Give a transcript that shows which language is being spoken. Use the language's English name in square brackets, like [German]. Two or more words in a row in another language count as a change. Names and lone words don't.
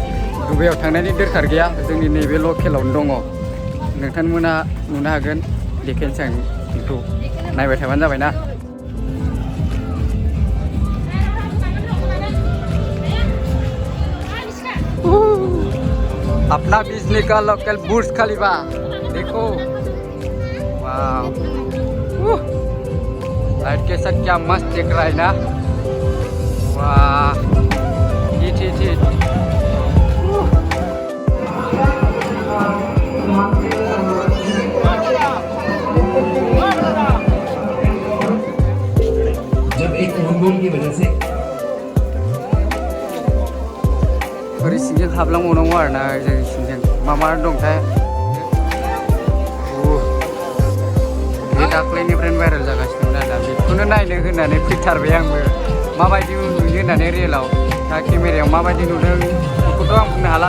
[Bodo] दुबाइयाव थांनायनि दरखार गैया, जोंनि नैबे लकेलावनो दङ। नोंथांमोना नुनो हागोन, देखायनोसै आं बेखौ, नायबाय थाबानो जाबाय ना। [Hindi] अपना बिजली का लोकल बुर्ज खलीफा देखो, वाह, लाइट के साथ क्या मस्त दिख रहा है ना। वाह, हिट। जब एक फोन की वजह से [Bodo] ओरै सिंजों हाबलांबावनांगौ आरो ना, जों सिंजों मा दंथाय। बे दाख्लैनिफ्रायनो भाइरेल जागासिनो दं दा, बेखौनो नायनो होननानै फैथारबाय आंबो। माबायदि नुयो होननानै रियेलाव, दा केमेरायाव माबायदि नुदों बेखौथ' आं बुंनो हाला।